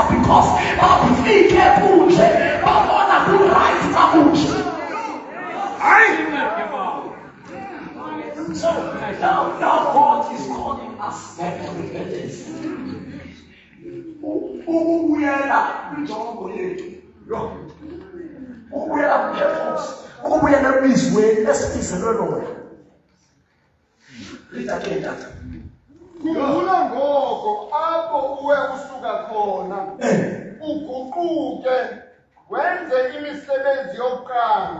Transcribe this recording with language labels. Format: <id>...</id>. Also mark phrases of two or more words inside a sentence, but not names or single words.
<xh>because bafike kunje babona ku-right kakunje.</xh> <en>So now God is calling us back to repentance.</en> <xh>Ukubuyela kwinjongo yethu, ukubuyela ku-purpose, ukubuyela emizweni esibizelwe lona. Lithathe tata. Khumbula ngoko apho uwe usuka khona, uguquke wenze imisebenzi yokuqala.</xh>